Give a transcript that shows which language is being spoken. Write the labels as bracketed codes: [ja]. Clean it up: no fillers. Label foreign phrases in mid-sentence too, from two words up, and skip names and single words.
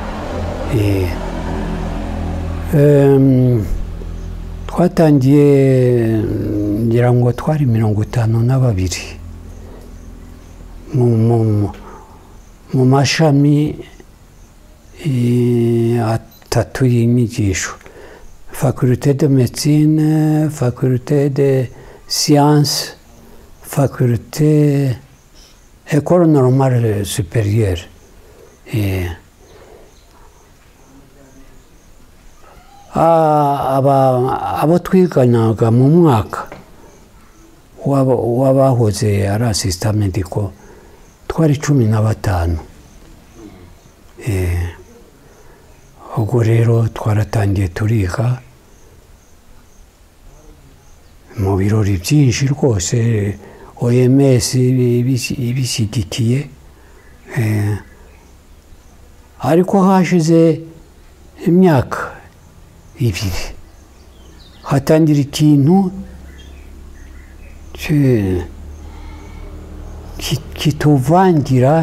[rw] Twatangiye ngira ngo twari 52 mu mashami atatu y'inyigisho: [fr] faculté de médecine, faculté de sciences, faculté école normale supérieure. [rw] Abo twiganaga mu mwaka w'abahoze ari [fr] assistant medical [rw] twari 15. Ubwo rero twaratangiye turiga mu birori byinshi rwose, OMS ibishyigikiye, ariko hashize imyaka 2 hatangira ikintu kituvangira.